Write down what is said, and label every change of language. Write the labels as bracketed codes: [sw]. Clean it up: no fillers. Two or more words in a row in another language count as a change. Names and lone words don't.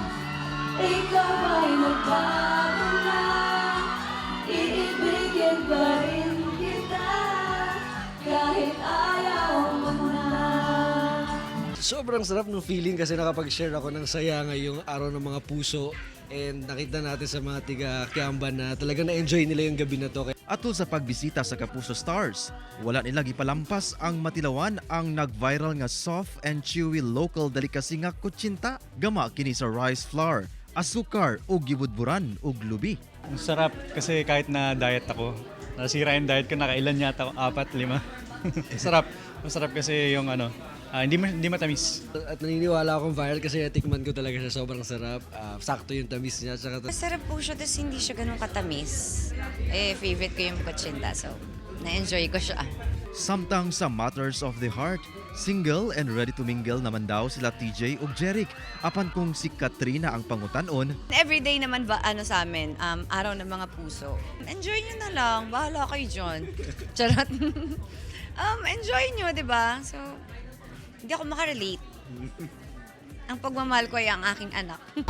[tl] Ikaw ay nagbago na, iibigin pa rin kita, kahit ayaw mo na. Sobrang sarap ng feeling kasi nakapag-share ako ng saya ngayong araw ng mga puso and nakita natin sa mga tiga Kiamba na talagang na-enjoy nila yung gabi na to. [ceb] Atol sa pagbisita sa Kapuso Stars, wala nila gipalampas ang matilawan ang nag-viral nga [en] soft and chewy local delicacy [ceb] nga kutsinta. Gama kini sa [en] rice flour, [ceb] asukar ug gibudburan ug lubi. [tl] Ang sarap kasi kahit na diet ako, nasira yung diet ko, nakailan yata ako, 4, 5. Sarap. Masarap kasi yung hindi matamis. At naniniwala akong viral kasi natikman ko talaga siya, sobrang sarap. Sakto yung tamis niya. Masarap po siya, tapos hindi siya ganun katamis. Favorite ko yung kutsinta, so na-enjoy ko siya. [ceb] Samtang sa Matters of the Heart, [en] single and ready to mingle [ceb] naman daw sila TJ ug Jeric. Apan kung si Katrina ang pangutanon, [tl] Everyday naman ba sa amin, araw ng mga puso. Enjoy nyo na lang, bahala kayo dyan. Charot. Enjoy nyo, di ba? So, hindi ako makarelate. Ang pagmamahal ko ay ang aking anak.